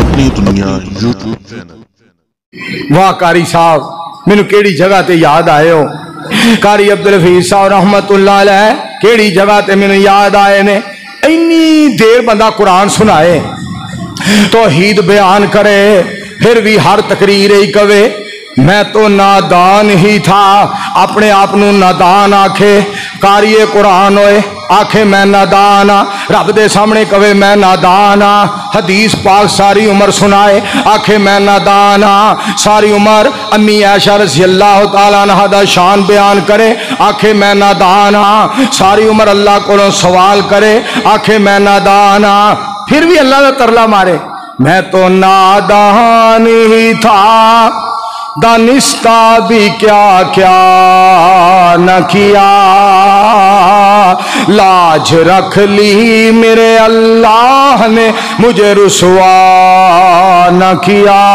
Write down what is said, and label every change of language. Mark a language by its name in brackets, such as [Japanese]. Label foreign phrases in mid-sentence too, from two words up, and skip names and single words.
[Punjabi] دنیا یوٹیوب چینل. واہ قاری صاحب مینوں کیہڑی جگہ تے یاد آئے ہو۔ قاری عبد الحفیظ صاحب [Arabic] رحمة الله عليه [Punjabi] کیہڑی جگہ تے مینوں یاد آئے نے. اِنّی دیر بندہ قرآن سنائے توحید بیان کرے فیر بھی ہر تقریر ہی کہوے [Urdu] میں تو نادان ہی تھا. [Punjabi] اپنے آپ نوں نادان آکھے. قاریِ قرآن ہوئے آکھے میں نادان آں. رب دے سامنے کہوے میں نادان آں۔ حدیث پاک ساری عمر سنائے آکھے میں نادان آں. ساری عمر امی عائشہ [Arabic] رضي الله تعالى عنها [Punjabi] دا شان بیان کرے آکھے میں نادان آں. ساری عمر اللہ کولوں سوال کرے آکھے میں نادان آں. فیر بھی اللہ دا ترلا مارے [Urdu] میں تو نادان ہی تھا دانستہ بھی کیا کیا نہ کیا. لاج رکھ لی میرے اللہ نے مجھے رسوا نہ کیا.